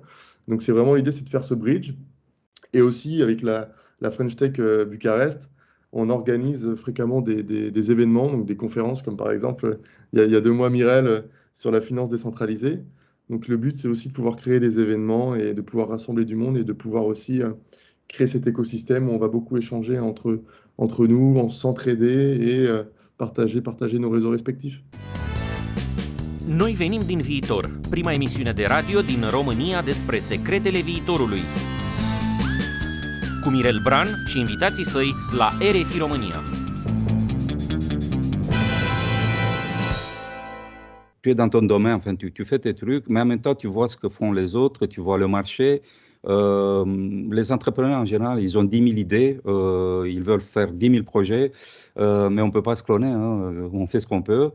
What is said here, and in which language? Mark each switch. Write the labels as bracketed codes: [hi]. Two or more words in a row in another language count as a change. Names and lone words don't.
[fr] Donc c'est vraiment l'idée, c'est de faire ce bridge. Et aussi avec la French Tech Bucarest, on organise fréquemment des événements, donc des conférences, comme par exemple, il y a 2 mois, Mirel, sur la finance décentralisée. Donc le but, c'est aussi de pouvoir créer des événements et de pouvoir rassembler du monde et de pouvoir aussi créer cet écosystème où on va beaucoup échanger entre nous, s'entraider et partager nos réseaux respectifs. [ro] Noi venim din viitor, prima emisiune de radio din România despre secretele viitorului. Cu Mirel Bran și invitații săi la RFI România. [fr] Tu es dans ton domaine, enfin, tu fais tes trucs, mais en même temps, tu vois ce que font les autres, tu vois le marché. Les entrepreneurs, en général, ils ont 10 000 idées, ils veulent faire 10 000 projets, mais on ne peut pas se cloner, hein, on fait ce qu'on peut.